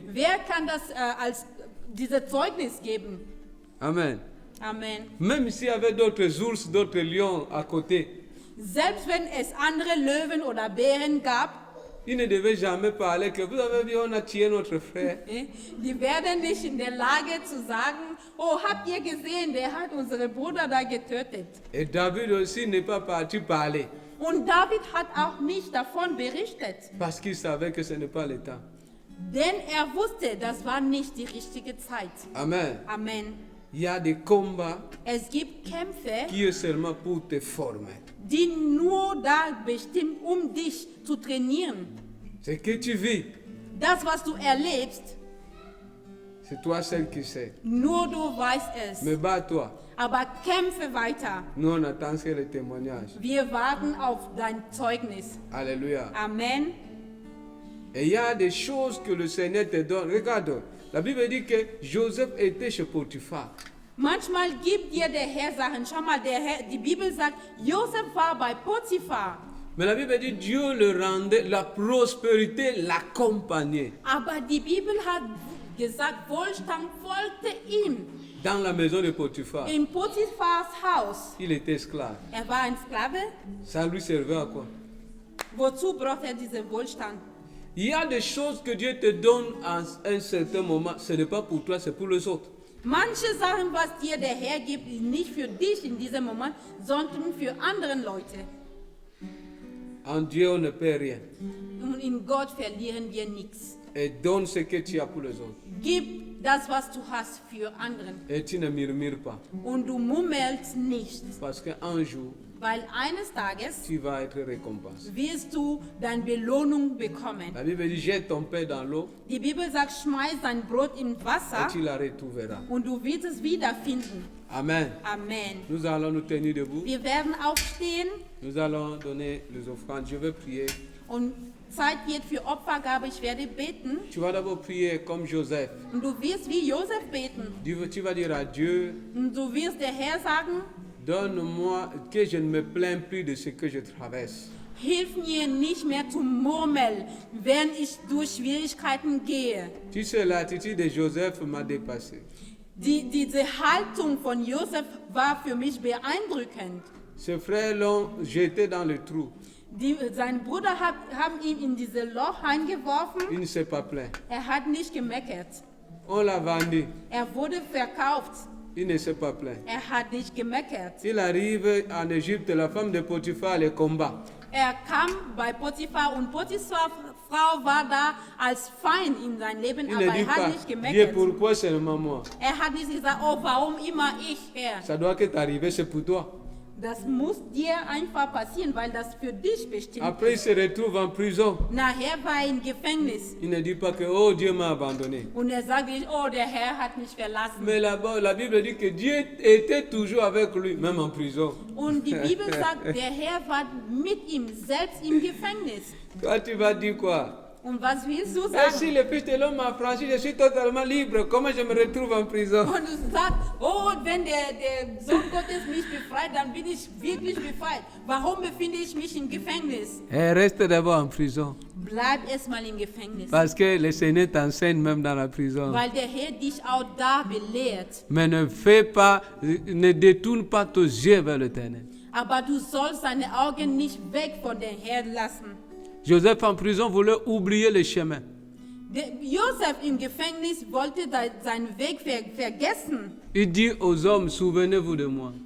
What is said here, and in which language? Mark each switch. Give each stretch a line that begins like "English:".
German: Wer kann das als dieses Zeugnis geben? Amen. Amen.
French: Même s'il y avait d'autres ours, d'autres lions à côté,
German: Selbst wenn es andere Löwen oder Bären gab,
French: il ne devait jamais parler que vous avez vu, on a tué notre frère.
German: die werden nicht in der Lage zu sagen, oh, habt ihr gesehen, der hat unsere Bruder da getötet.
French: Et David aussi n'est pas parti parler
German: Und David hat auch nicht davon berichtet,
French: parce qu'il savait que ce n'est pas le temps.
German: denn er wusste, das war nicht die richtige Zeit. Amen. Amen.
French: Il y a des combats
German: Es gibt Kämpfe,
French: qui est seulement pour te former.
German: die nur da bestimmt, um dich zu trainieren.
French: Ce que tu vis,
German: Das, was du erlebst,
French: c'est toi seul qui sais.
German: nur du weißt es.
French: Mais bats-toi.
German: Aber kämpfe weiter.
French: Nous, on attend sur le témoignage.
German: Wir warten auf dein Zeugnis. Alléluia. Amen.
French: Et il y a des choses que le Seigneur te donne. Regarde, la Bible dit que Joseph était chez Potiphar.
German: Manchmal gibt dir der Herr Sachen. Schau mal, die Bibel sagt, Josef war bei Potiphar.
French: Mais la Bible dit Dieu le rendait, la prospérité l'accompagnait
German: Aber die Bibel hat gesagt, Wohlstand folgte ihm.
French: dans la maison de Potiphar.
German: In Potiphars Haus.
French: Il était esclave.
German: Er war ein Sklave.
French: Ça lui servait à quoi?
German: Wozu braucht er diesen Wohlstand?
French: Il y a des choses que Dieu te donne à un certain moment. Ce n'est pas pour toi, c'est pour les autres.
German: Manche Sachen, was dir der Herr gibt, ist nicht für dich in diesem Moment, sondern für andere Leute.
French: En Dieu, on ne perd rien.
German: Und in Gott verlieren wir nichts.
French: Et donne ce que tu as pour les autres.
German: Gib das, was du hast, für anderen.
French: Et tu ne murmures pas.
German: Und du mummelst nicht,
French: Parce qu'un jour,
German: weil eines Tages
French: tu vas être récompensé.
German: wirst du deine Belohnung bekommen.
French: La Bible dit, jette ton pain dans l'eau
German: Die Bibel sagt, schmeiß dein Brot im Wasser
French: et tu la retrouveras.
German: und du wirst es wiederfinden. Amen. Amen.
French: Nous allons nous tenir debout.
German: Wir werden aufstehen
French: Nous allons donner les offrandes. Je vais prier.
German: und Zeit wird für Opfergabe. Ich werde beten
French: Tu vas d'abord prier comme Joseph.
German: und du wirst wie Josef beten.
French: Tu vas dire à Dieu,
German: Und du wirst der Herr sagen,
French: donne-moi que je ne me plains plus de ce que je traverse.
German: hilf mir nicht mehr zu murmeln, wenn ich durch Schwierigkeiten gehe.
French: Tu sais, l'attitude de Joseph m'a dépassé.
German: Diese Haltung von Josef war für mich beeindruckend.
French: Ses frères l'ont jeté dans le trou.
German: Sein Bruder haben ihn in dieses Loch eingeworfen.
French: Il ne s'est pas plaint.
German: Hat nicht gemeckert.
French: On l'a vendu.
German: Wurde verkauft.
French: Il ne s'est pas plaint.
German: Hat nicht gemeckert.
French: Il arrive en Égypte, la femme de Potiphar les combat.
German: Kam bei Potiphar und Potiphar Frau war da als Feind in sein Leben,
French: Il
German: aber
French: ne dit
German: hat
French: pas,
German: nicht
French: Dieu,
German: gemeckert.
French: pourquoi seulement moi?
German: Hat nicht gesagt, oh, warum immer ich, Herr?
French: Ça doit que t'arriver, c'est pour toi.
German: Das muss dir einfach passieren, weil das für dich bestimmt
French: Après, il
German: ist.
French: se retrouve en prison.
German: Nachher war er im Gefängnis.
French: Il ne dit pas que, oh, Dieu m'a abandonné.
German: Und sagt nicht, oh, der Herr hat mich verlassen.
French: Mais là-bas, la Bible dit que Dieu était toujours avec lui, même en prison.
German: Und die Bibel sagt, der Herr war mit ihm, selbst im Gefängnis.
French: Toi, tu vas dire quoi?
German: Und was willst du
French: Et si
German: sagen?
French: le Fils de l'homme m'a franchi, je suis totalement libre. Comment je me retrouve en prison?
German: Und du sagst, oh, wenn der Sohn Gottes mich befreit, dann bin ich wirklich befreit. Warum befinde ich mich im Gefängnis?
French: Reste d'abord en prison.
German: Bleib erstmal im Gefängnis.
French: Parce que le Seigneur t'enseigne même dans la prison.
German: Weil der Herr dich auch da belehrt.
French: Mais ne détourne pas tes yeux vers l'éternel.
German: Aber du sollst deine Augen nicht weg von dem Herrn lassen.
French: Joseph en prison voulait oublier le chemin.
German: Josef im Gefängnis wollte seinen Weg vergessen.
French: Il dit aux hommes, souvenez-vous de moi.